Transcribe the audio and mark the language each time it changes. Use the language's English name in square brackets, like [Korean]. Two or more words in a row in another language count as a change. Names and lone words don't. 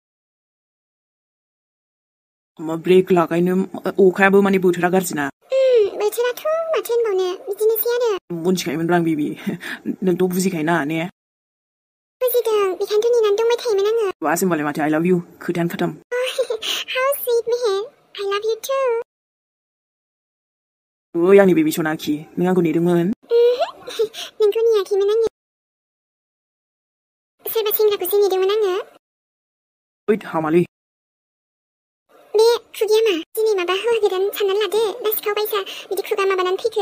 [Bodo] ब्रेक लागायनो अखायाबो माने बोथोरा गाज्रिना बोथोराथ' माथो होनबावनो बिदिनोसै आरो मोनथिखायोमोनब्रा आं बेबि नोंथ' बुजिखायोना ने बुजिदों बेखायनोथ' नेनानै दंबाय थायोमोन आङो बास होनबालाय माथो [English] I love you [Bodo] खोथायानो खोथाम [English] How sweet मेहेर I love you too [Bodo] ओइ आंनि बेबि सना आखि नों आंखौ नेदोंमोन नोंखौ नेयाखैमोन आङो सोरबा सेंग्राखौसो नेदोंमोन आङो ओइ हामालै बे खुगाया मा दिनै माबा हौवा गोदान साननानै लादो ना सिखाव बायसा बिदि खुगा माबानानै फैखो